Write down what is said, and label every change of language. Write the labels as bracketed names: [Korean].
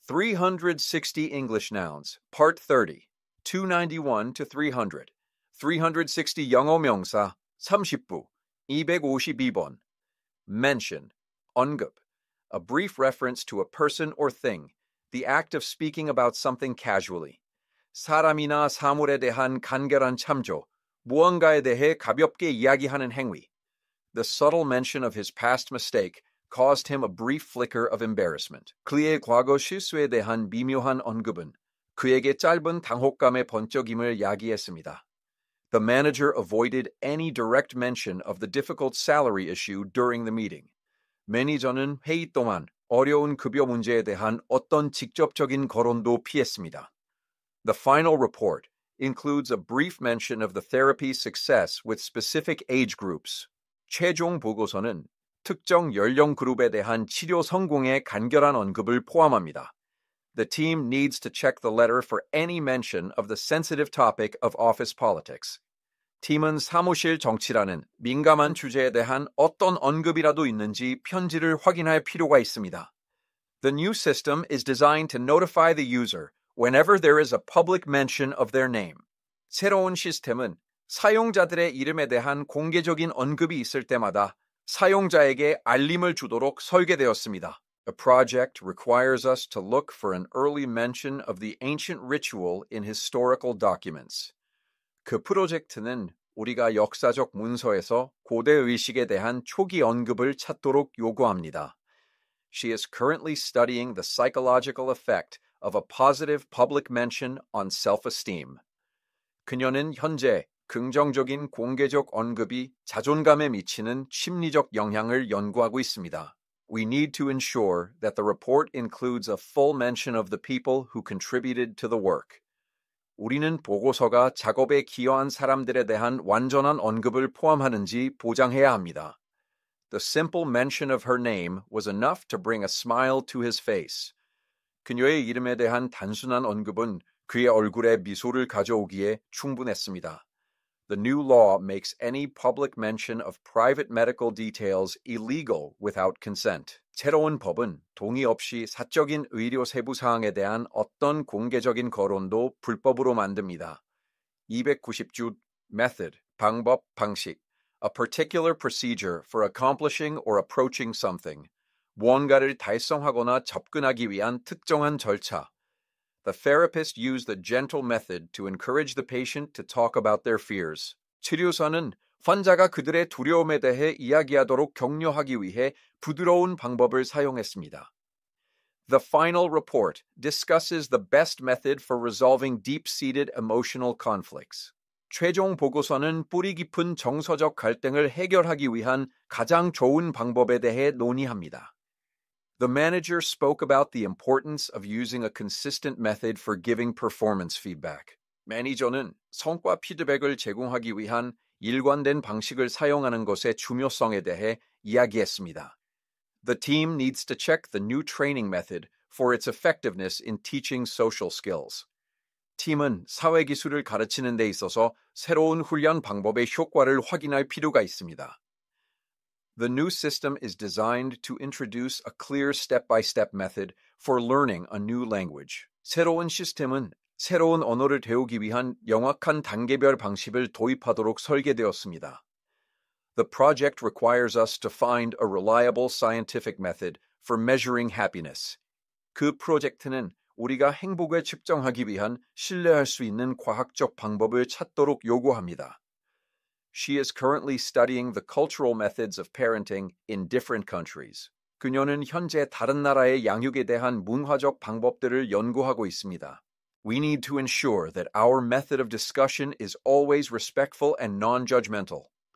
[English] 360 English nouns, Part 30, 291 to 300, [Korean] 360 영어 명사, 30부, 252번. [English] Mention, 언급, a brief reference to a person or thing, the act of speaking about something casually. [Korean] 사람이나 사물에 대한 간결한 참조, 무언가에 대해 가볍게 이야기하는 행위. [English] The subtle mention of his past mistake caused him a brief flicker of embarrassment. [Korean] 그의 과거 실수에 대한 미묘한 언급은 그에게 짧은 당혹감의 번쩍임을 야기했습니다. [English] The manager avoided any direct mention of the difficult salary issue during the meeting. [Korean] 매니저는 회의 동안 어려운 급여 문제에 대한 어떤 직접적인 거론도 피했습니다. [English] The final report includes a brief mention of the therapy's success with specific age groups. [Korean] 최종 보고서는 특정 연령 그룹에 대한 치료 성공의 간결한 언급을 포함합니다. [English] The team needs to check the letter for any mention of the sensitive topic of office politics. [Korean] 팀은 사무실 정치라는 민감한 주제에 대한 어떤 언급이라도 있는지 편지를 확인할 필요가 있습니다. [English] The new system is designed to notify the user whenever there is a public mention of their name. [Korean] 새로운 시스템은 사용자들의 이름에 대한 공개적인 언급이 있을 때마다 사용자에게 알림을 주도록 설계되었습니다. [English] The project requires us to look for an early mention of the ancient ritual in historical documents. [Korean] 그 프로젝트는 우리가 역사적 문서에서 고대 의식에 대한 초기 언급을 찾도록 요구합니다. [English] She is currently studying the psychological effect of a positive public mention on self-esteem. [Korean] 그녀는 현재 긍정적인 공개적 언급이 자존감에 미치는 심리적 영향을 연구하고 있습니다. [English] We need to ensure that the report includes a full mention of the people who contributed to the work. [Korean] 우리는 보고서가 작업에 기여한 사람들에 대한 완전한 언급을 포함하는지 보장해야 합니다. [English] The simple mention of her name was enough to bring a smile to his face. [Korean] 그녀의 이름에 대한 단순한 언급은 그의 얼굴에 미소를 가져오기에 충분했습니다. [English] The new law makes any public mention of private medical details illegal without consent. [Korean] 새로운 법은 동의 없이 사적인 의료 세부 사항에 대한 어떤 공개적인 거론도 불법으로 만듭니다. 290주 method, 방법, 방식. [English] A particular procedure for accomplishing or approaching something. [Korean] 무언가를 달성하거나 접근하기 위한 특정한 절차. [English] The therapist used the gentle method to encourage the patient to talk about their fears. [Korean] 치료사는 환자가 그들의 두려움에 대해 이야기하도록 격려하기 위해 부드러운 방법을 사용했습니다. [English] The final report discusses the best method for resolving deep-seated emotional conflicts. [Korean] 최종 보고서는 뿌리 깊은 정서적 갈등을 해결하기 위한 가장 좋은 방법에 대해 논의합니다. [English] The manager spoke about the importance of using a consistent method for giving performance feedback. [Korean] 매니저는 성과 피드백을 제공하기 위한 일관된 방식을 사용하는 것의 중요성에 대해 이야기했습니다. [English] The team needs to check the new training method for its effectiveness in teaching social skills. [Korean] 팀은 사회기술을 가르치는 데 있어서 새로운 훈련 방법의 효과를 확인할 필요가 있습니다. [English] The new system is designed to introduce a clear step-by-step method for learning a new language. [Korean] 새로운 시스템은 새로운 언어를 배우기 위한 명확한 단계별 방식을 도입하도록 설계되었습니다. [English] The project requires us to find a reliable scientific method for measuring happiness. [Korean] 그 프로젝트는 우리가 행복을 측정하기 위한 신뢰할 수 있는 과학적 방법을 찾도록 요구합니다. [English] She is currently studying the cultural methods of parenting in different countries. [Korean] 그녀는 현재 다른 나라의 양육에 대한 문화적 방법들을 연구하고 있습니다. [English] We need to ensure that our method of discussion is always respectful and non-judgmental.